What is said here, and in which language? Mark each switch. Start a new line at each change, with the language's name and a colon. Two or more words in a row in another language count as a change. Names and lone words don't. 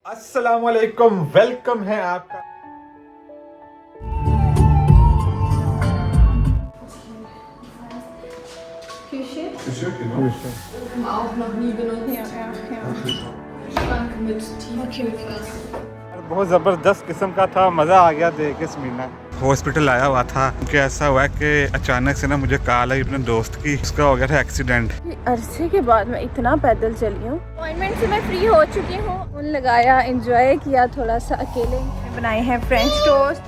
Hindi: अस्सलामुअलैकुम, वेलकम है आपका।
German: Küche. Küche, genau. Auch noch nie benutzt. Ja. Schrank mit Tiefkühlfach.
Hindi: बहुत ज़बरदस्त किस्म का था, मज़ा आ गया देख के समीना। हॉस्पिटल आया हुआ था क्योंकि ऐसा हुआ कि अचानक से ना मुझे कॉल आई अपने दोस्त की, उसका हो गया था एक्सीडेंट। अरसे के बाद मैं इतना पैदल चली हूँ। अपॉइंटमेंट से मैं फ्री हो चुकी हूँ। फोन लगाया, एंजॉय किया थोड़ा सा, अकेले बनाए हैं
English: French toast.